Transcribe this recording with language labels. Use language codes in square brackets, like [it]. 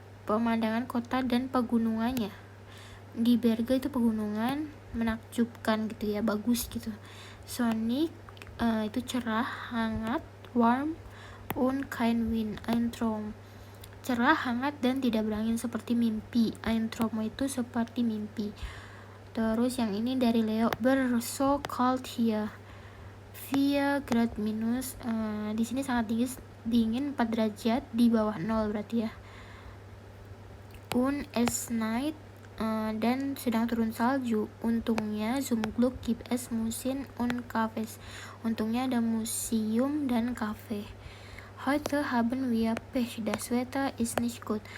[id] pemandangan kota dan pegunungannya. Di Berge itu pegunungan menakjubkan gitu ya, bagus gitu. [de] Sonic [id] itu cerah, hangat, [de] warm, und kein Wind, ein Traum. [id] Cerah, hangat, dan tidak berangin seperti mimpi. [de] Ein Traum [id] itu seperti mimpi. Terus yang ini dari Leo, [en] so cold here. [id] 4 grad minus, di sini sangat dingin 4 derajat, di bawah 0 berarti ya. [de] Es night, [id] dan sedang turun salju. Untungnya [de] zum Glück gibt es Museen und Cafés. [id] Untungnya ada museum dan kafe. [de] Heute haben wir Pech, das Wetter ist nicht gut.